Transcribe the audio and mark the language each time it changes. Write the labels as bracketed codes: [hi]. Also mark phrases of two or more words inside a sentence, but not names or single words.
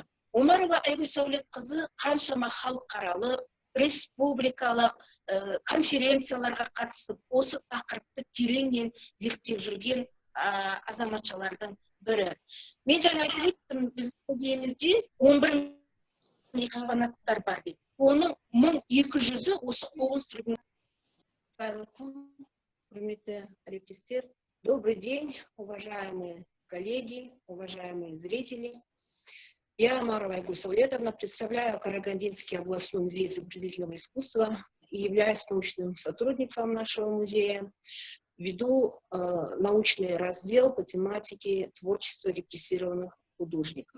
[kk] Омарова Айгүл Сәулетқызы қаншама халықаралық, республикалық конференцияларға қатысып, осы тақырыпты тереңнен зерттеп жүрген азаматшалардың бірі. Мен жаңа айтып өттім, біздің музейімізде 11 экспонаттар бар деп. Оның 1200-і осы қуғын сүргін. Құрметті әріптестер, [ru] добрый день, уважаемые коллеги, уважаемые зрители. Я, Омарова Айгуль Саулетовна, представляю Карагандинский областной музей изобразительного искусства и являюсь научным сотрудником нашего музея. Веду научный раздел по тематике творчества репрессированных художников.